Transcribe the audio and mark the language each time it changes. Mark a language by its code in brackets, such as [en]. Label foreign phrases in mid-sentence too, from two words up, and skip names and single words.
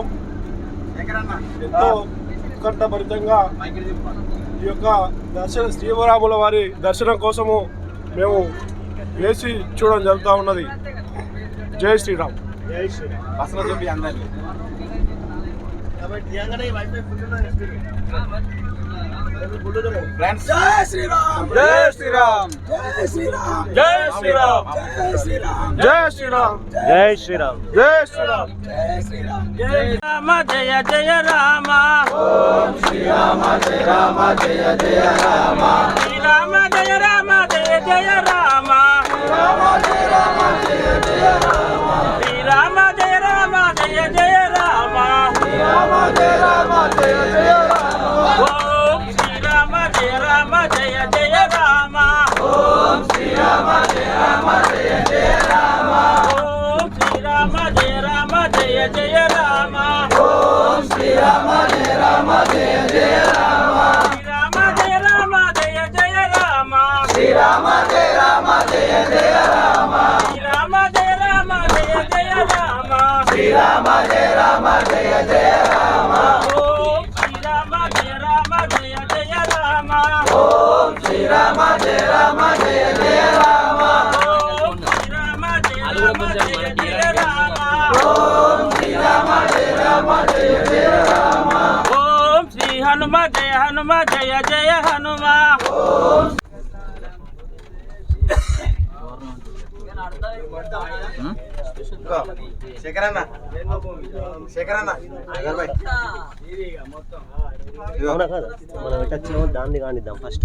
[te] ఎంతో ఉత్కంఠభరితంగా ఈ యొక్క శ్రీరాముల వారి దర్శనం కోసము మేము వేసి చూడడం జరుగుతూ ఉన్నది. జై శ్రీరామ్. జై శ్రీరామ్. అసలు చెప్పి అందరినీ ఫ్రెండ్స్ జై శ్రీరామ్. జై శ్రీరామ్. జై శ్రీరామ్. జై శ్రీరామ్. జై శ్రీరామ్. జై శ్రీరామ్. జై శ్రీరామ్. జై శ్రీరామ్. [sa] जय राम जय जय राम ఓం శ్రీ రామ జయ రామ జయ జయ రామ श्री राम जय राम जय जय राम రామ జయ రామ జయ జయ రామ श्री राम जय राम जय जय राम రామ జయ రామ జయ జయ రామ ओम श्री राम जय जय राम ఓం శ్రీ రామ జయ రామ జయ జయ రామ ओम श्री राम जय जय राम ఓం శ్రీ రామ జయ రామ జయ జయ రామ श्री राम जय जय राम శ్రీ రామ జయ రామ జయ జయ రామ श्री राम जय जय राम శ్రీ రామ జయ రామ జయ జయ రామ ओम श्री राम जय जय राम ఓం శ్రీ రామ జయ రామ జయ జయ రామ ओम श्री राम जय जय राम ఓం శ్రీ రామ జయ రామ జయ జయ రామ ओम श्री हनुम जय जय हनुम [te] శేఖరన్న అవునా కదా మనం ఎట్టొచ్చినామో దాన్ని కానిద్దాం ఫస్ట్